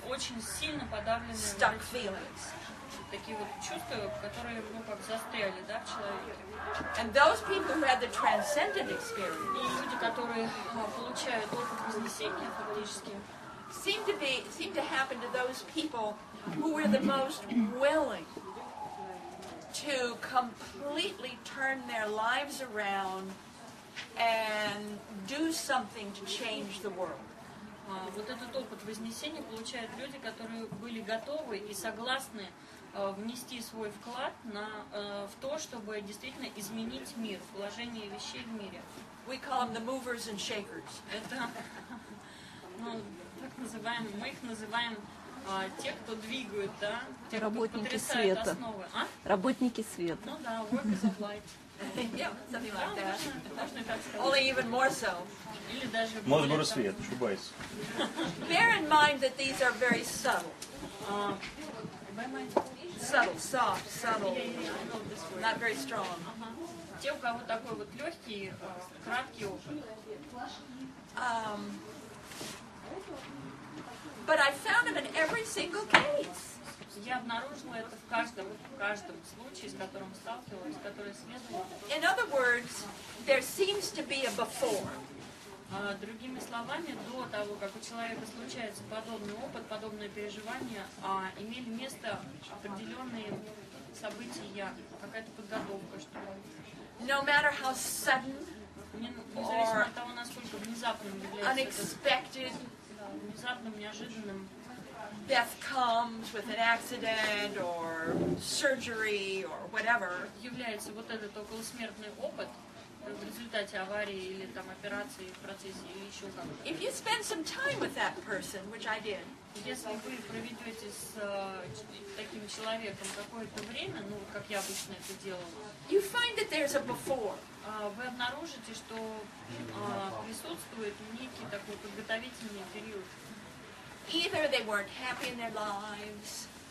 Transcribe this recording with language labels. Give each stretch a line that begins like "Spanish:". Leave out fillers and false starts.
Russian: очень сильно подавленные
English: stuck feelings.
Russian: такие вот чувства, которые, ну, как застряли, да, в человеке.
English: And those people who had the transcendent experience
Russian: И люди, которые получают опыт вознесения, фактически,
English: seem to happen to those people who were the most willing to completely turn their lives around and do something to change the world.
Russian: Вот этот опыт вознесения получают люди, которые были готовы и согласны внести свой вклад в то, чтобы действительно изменить мир, положение вещей в мире.
English: We call them the movers and shakers.
Russian: Это, ну, так называем, мы их называем те, кто двигают, да, те, кто потрясают основы. Работники света. Ну да,
English: workers of light. Yeah, something like that.
Russian: Можно и так сказать.
English: Only even more so.
Russian: Или даже Мозгору свет, ошибаюсь.
English: Bear in mind that these are very subtle. Subtle, soft, subtle, not very strong.
Russian: Те, у кого такой вот легкий, краткий опыт.
English: But I found them in every single case.
Russian: Я обнаружила это в каждом случае, с которым сталкивалась, который исследовала.
English: In other words, there seems to be a before.
Russian: Другими словами, до того, как у человека случается подобный опыт, подобное переживание, имели место определенные события, какая-то подготовка, что ли.
English: No matter how sudden
Russian: Независимо от того, насколько внезапным является
English: unexpected
Russian: внезапным, неожиданным,
English: death comes with an accident or surgery or whatever,
Russian: является вот этот околосмертный опыт в результате аварии или там операции в процессе или еще как-то.
English: if you spend some time with that person, which I did,
Russian: Если вы проведете с таким человеком какое-то время, ну, как я обычно это делала,
English: you find that there's a before.
Russian: вы обнаружите, что присутствует некий такой подготовительный период.
English: Either they weren't happy in their lives,